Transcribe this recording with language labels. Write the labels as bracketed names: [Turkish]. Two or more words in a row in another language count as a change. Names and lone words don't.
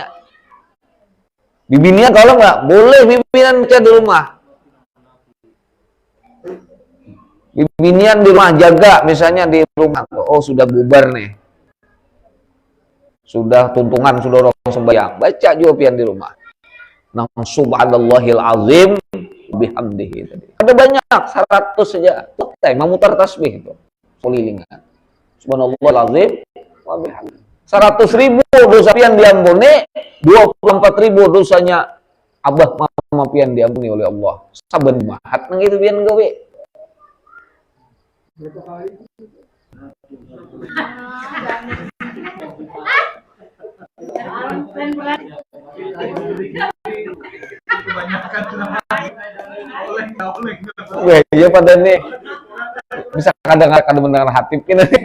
[Banjar] Bibinian kalau nggak boleh bibinian baca di rumah. Bibinian di rumah jaga, misalnya di rumah. Oh sudah bubar nih. Sudah tuntungan, sudah orang sembahyang, baca juga pian di rumah. Nah, [Arabic] سبحان الله العظيم بحمده tadi. [Banjar] Ada banyak, 100 saja. Selesai memutar tasbih itu. Kelilingan. [Arabic] سبحان الله العظيم وبحمده. [Banjar] 100.000 dosa pian diampuni, 24.000 dosanya abah mama pian diampuni oleh Allah. Saben mahat nang itu pian gawe. Weh, iya pada nih bisa kadang-kadang mendengar hati kita nih.